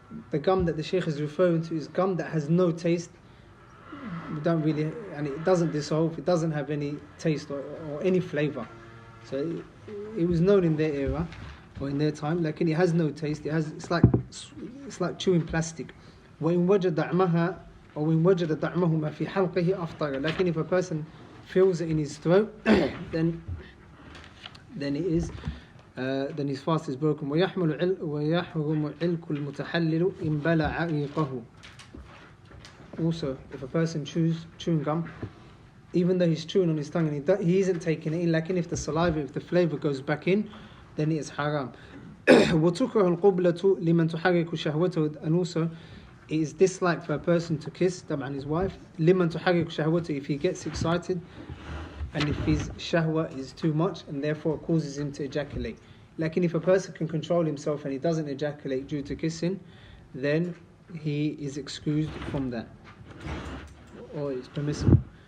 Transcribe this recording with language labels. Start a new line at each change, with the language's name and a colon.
English: The gum that the Shaykh is referring to is gum that has no taste. We don't really, and it doesn't dissolve, it doesn't have any taste or any flavour. So it was known in their era or in their time, like it has no taste. It's like chewing plastic.
Arabic: وَإِن وَجَدَ دَعْمَهَا أو إن وجد طعمه ما في حلقه أفطر.
English: Like if a person feels it in his throat, then his fast is broken.
Arabic: ويحرم علك المتحلل إن بلع ريقه.
English: Also, if a person chews chewing gum, even though he's chewing on his tongue and he isn't taking it in, like if the saliva, if the flavour goes back in, then it is haram.
Arabic: وتكره القبلة لمن تحرك شهوته.
English: And also, it is disliked for a person to kiss his wife.
Arabic: لمن تحرك شهوته,
English: if he gets excited and if his shahwa is too much and therefore causes him to ejaculate. Like if a person can control himself and he doesn't ejaculate due to kissing, then he is excused from that, or it's permissible.